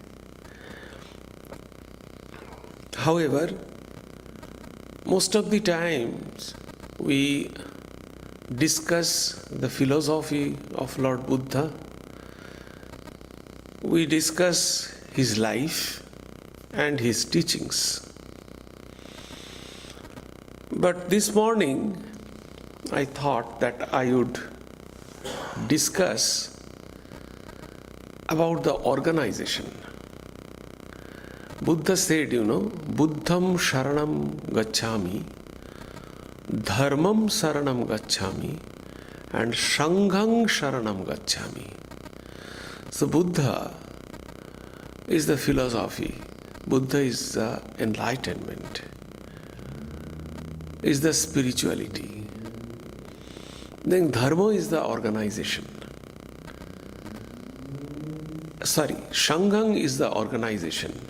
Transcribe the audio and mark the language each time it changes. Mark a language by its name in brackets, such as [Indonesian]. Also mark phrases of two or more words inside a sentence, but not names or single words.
[English] However, most of the times we discuss the philosophy of Lord Buddha, we discuss his life and his teachings. But this morning I thought that I would discuss about the organization. Buddha said, [Pali] Buddham Sharanam Gacchami, Dharmam Saranam Gacchami, and Sangham Sharanam Gacchami. [English] So Buddha is the philosophy, Buddha is the enlightenment, is the spirituality. Then Dharma is the organization. Sangham is the organization.